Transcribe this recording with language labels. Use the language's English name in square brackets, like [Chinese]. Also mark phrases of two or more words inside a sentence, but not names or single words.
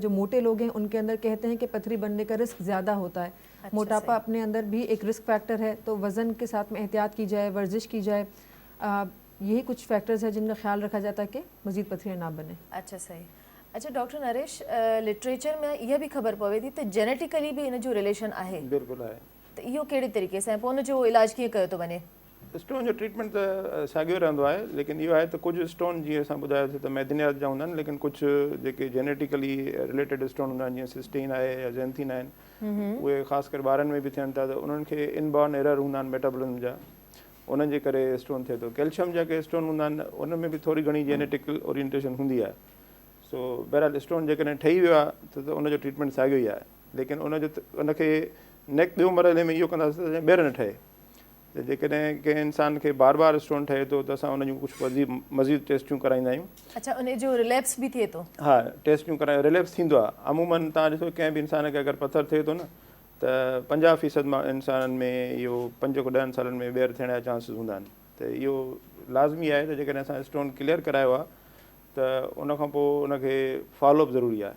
[Urdu] جو موٹے لوگ ہیں ان کے اندر کہتے ہیں کہ پتھری بننے کا رسک زیادہ ہوتا ہے. अच्छा, موٹاپا اپنے اندر بھی ایک رسک فیکٹر ہے، تو وزن کے ساتھ میں احتیاط کی جائے، ورزش کی جائے. یہی کچھ فیکٹرز ہیں جن کا خیال رکھا جاتا ہے کہ مزید پتھریاں نہ بنیں. اچھا، صحیح۔ اچھا ڈاکٹر نریش، لٹریچر میں یہ بھی [Sindhi] ख़बर पवे थी त जेनेटिकली भी इन जो रिलेशन आहे, बिल्कुलु आहे। त इहो कहिड़े तरीक़े सां, पोइ उनजो इलाज कीअं कयो थो वञे? स्टोन जो ट्रीटमेंट त साॻियो रहंदो आहे, लेकिन इहो आहे त कुझु स्टोन जीअं असां ॿुधायोसीं त मैदनियात जा हूंदा आहिनि, लेकिन कुझु जेके जेनेटिकली रिलेटेड स्टोन हूंदा आहिनि, जीअं सिस्टीन आहे या ज़ैंथीन आहिनि, उहे ख़ासि करे ॿारनि में बि थियनि था, त उन्हनि खे [English] inborn error [Sindhi] हूंदा आहिनि मेटाबॉलिज़म जा, उन्हनि जे करे स्टोन थिए थो। कैल्शियम जा के स्टोन हूंदा आहिनि, उन में बि थोरी घणी जेनेटिकल ओरिएंटेशन हूंदी आहे। सो बहरहाल स्टोन जेकॾहिं ठही वियो आहे त उनजो ट्रीटमेंट साॻियो ई आहे, लेकिन उनखे नेक्स्ट ॿियो मरहले में इहो कंदासीं त ॿीहर न ठहे। त जेकॾहिं कंहिं इंसान खे बार बार स्टोन ठहे थो त असां उन जूं कुझु मज़ीद टेस्टियूं कराईंदा आहियूं। अच्छा, उन जो रिलैप्स बि थिए थो? हा, टेस्टियूं कराए रिलैप्स थींदो आहे। अमूमन तव्हां ॾिसो कंहिं बि इंसान खे अगरि पथर थिए थो न, त 50% इंसाननि में इहो 5 खां 10 सालनि में ॿीहर थियण जा चांसिस हूंदा आहिनि। त इहो लाज़मी आहे त जेकॾहिं असां स्टोन क्लियर करायो आहे त उनखां पोइ उनखे फॉलोअप ज़रूरी आहे।